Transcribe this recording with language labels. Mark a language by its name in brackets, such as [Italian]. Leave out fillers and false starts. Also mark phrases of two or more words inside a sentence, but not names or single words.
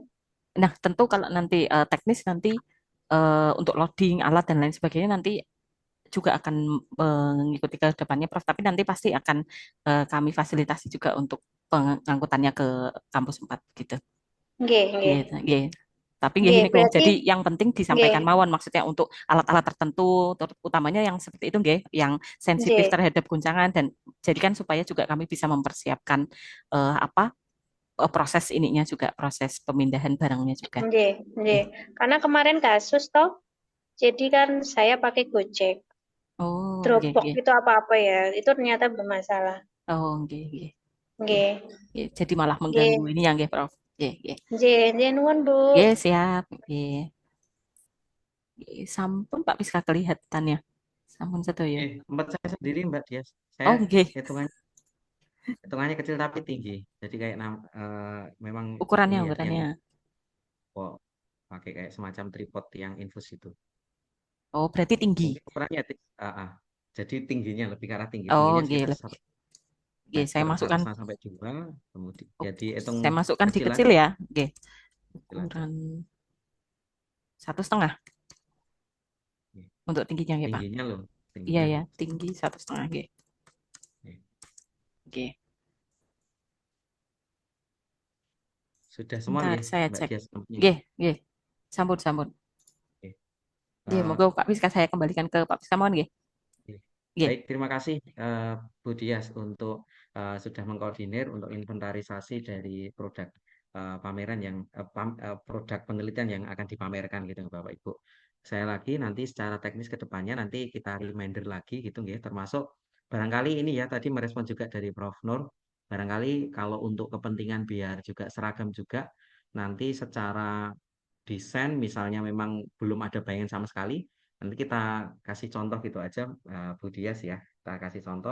[Indonesian] Nah, tentu kalau nanti teknis nanti untuk loading alat dan lain sebagainya nanti juga akan mengikuti ke depannya, Prof. Tapi nanti pasti akan kami fasilitasi juga untuk pengangkutannya ke kampus 4 gitu. Nggih. Tapi gini kok, Berarti, jadi yang penting disampaikan nggih. mawon maksudnya untuk alat-alat tertentu, utamanya yang seperti itu nggih, yang sensitif Nggih. terhadap guncangan dan jadikan supaya juga kami bisa mempersiapkan proses ininya juga, proses pemindahan barangnya juga. Nggih. Karena kemarin kasus toh, jadi kan saya pakai Gojek. Oh, Dropbox nggih. itu apa-apa ya, itu ternyata bermasalah. Oh, nggih. Nggih. Jadi malah mengganggu ini yang nggih, Prof. [Javanese] Nggih, nuwun, Bu. [Indonesian] Nggih, siap. Nggih. Sampun Pak Piska kelihatannya. Sampun satu ya. Tempat saya sendiri Mbak Dias. Oh, Saya nggih. hitungannya kecil tapi tinggi. Jadi kayak memang Ukurannya, ini ya yang ukurannya. kok pakai kayak semacam tripod yang infus itu. Oh, berarti tinggi. Mungkin ukurannya jadi tingginya lebih ke arah tinggi. Oh, Tingginya nggih, sekitar lebih. 1 Nggih, saya meter, masukkan. 1,5 sampai 2. Kemudian jadi hitung Saya masukkan di kecil kecil aja. ya. Nggih. Kecil aja. Ukuran 1,5 untuk tingginya ya, Pak. Tingginya loh. Iya Tingginya ya, loh. tinggi 1,5 nggih. Nggih. Sudah semua Bentar, nggih, saya Mbak cek. Dias namanya. [Javanese] Nggih, nggih. Sampun, sampun. [Indonesian] Oke. Nggih, monggo Pak Piska saya kembalikan ke Pak Piska mohon nggih. Nggih. Baik, terima kasih Bu Dias untuk sudah mengkoordinir untuk inventarisasi dari produk pameran yang produk penelitian yang akan dipamerkan gitu Bapak Ibu. Saya lagi nanti secara teknis ke depannya nanti kita reminder lagi gitu nggih, termasuk barangkali ini ya tadi merespon juga dari Prof Nur, barangkali kalau untuk kepentingan biar juga seragam juga nanti secara desain misalnya memang belum ada bayangan sama sekali, nanti kita kasih contoh gitu aja Bu Dias ya, kita kasih contoh.